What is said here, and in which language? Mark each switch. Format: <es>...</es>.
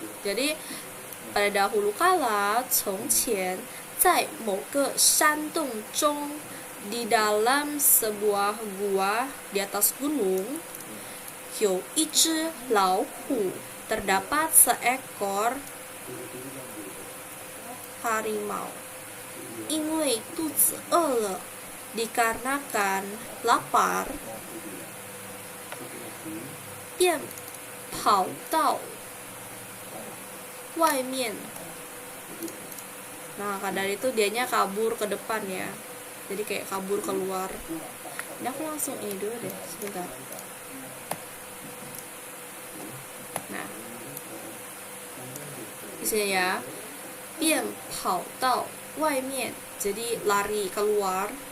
<id>Jadi pada dahulu kala,</id> <zh>从前在某个山洞中</zh> <id>di dalam sebuah gua di atas gunung,</id> <zh>有一只老虎</zh> <id>terdapat seekor harimau.</id> <zh>因为肚子饿了</zh> <id>dikarenakan lapar,</id> <zh>便跑到外面.</zh> <id>Nah, karena itu dianya kabur ke depan ya. Jadi kayak kabur keluar. Ini aku langsung ini dulu deh, sebentar. Nah, di sini ya,</id> <zh>便跑到外面,</zh> <id>jadi lari keluar.</id>